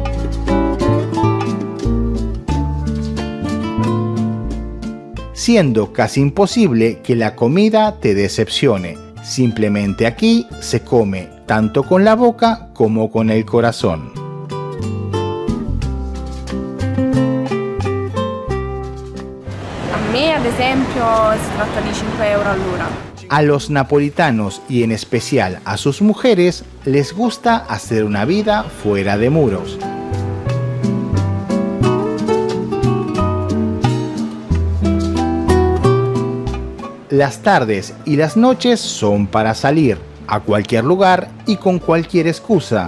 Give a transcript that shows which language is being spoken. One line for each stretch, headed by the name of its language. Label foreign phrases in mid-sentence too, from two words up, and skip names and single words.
Spanish: Siendo casi imposible que la comida te decepcione. Simplemente aquí se come tanto con la boca como con el corazón.
Italian: A me, ad esempio, si tratta di 5 euro all'ora.
Spanish: A los napolitanos y en especial a sus mujeres les gusta hacer una vida fuera de muros. Las tardes y las noches son para salir a cualquier lugar y con cualquier excusa.